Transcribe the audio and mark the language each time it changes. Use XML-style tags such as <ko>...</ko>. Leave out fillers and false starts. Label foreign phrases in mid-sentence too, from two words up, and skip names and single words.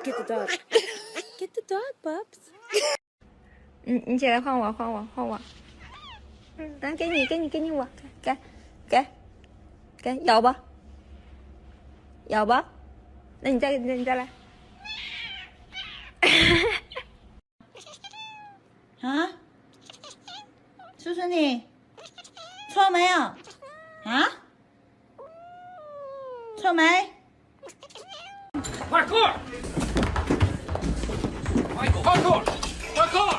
<en>dog. Get the dog, Bubs.</en> <zh>你起来换我，来给你我，给，咬吧，那你再来。啊？叔叔你错没有？啊？错没？</zh> <en>Parkour! Michael, parkour! Parkour!</en>